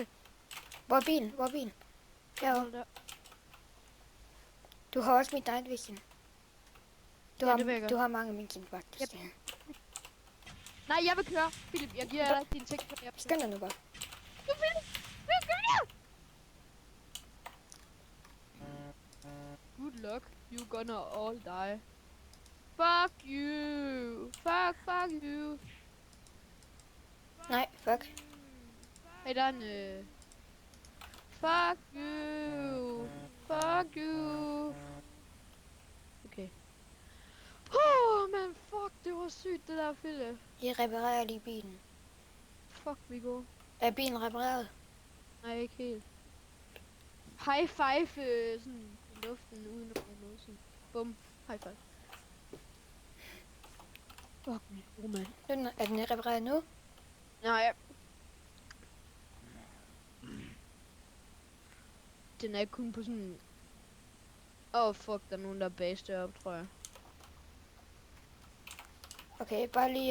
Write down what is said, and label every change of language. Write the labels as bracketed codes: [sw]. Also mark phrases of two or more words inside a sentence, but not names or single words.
[da] Hvor er bilen? Herovre. Der. Du har også mit night vision. Det vil jeg godt. Du har mange af mine ting faktisk. Yep. Nej, jeg vil køre. Philip, jeg giver dig din ting. Skynd dig nu bare. Du, Philip! [en] Good luck. You gonna all die. Fuck you. Fuck you. [da] Nej, fuck. Hey, der er en... [en] Fuck you. [da] Okay. Man, fuck, det var sygt, det der, Philip. Jeg reparerer lige bilen. Fuck, vi går. Er bilen repareret? Nej, ikke helt. [en] High five, [da] sådan i luften, uden at noget sådan. Bum, [en] high five. Fuck me, [da] mand. Er den repareret nu? Nej. Den er kun på sådan... Fuck, der er nogen, der er base deroppe, tror jeg. Okay, bare lige...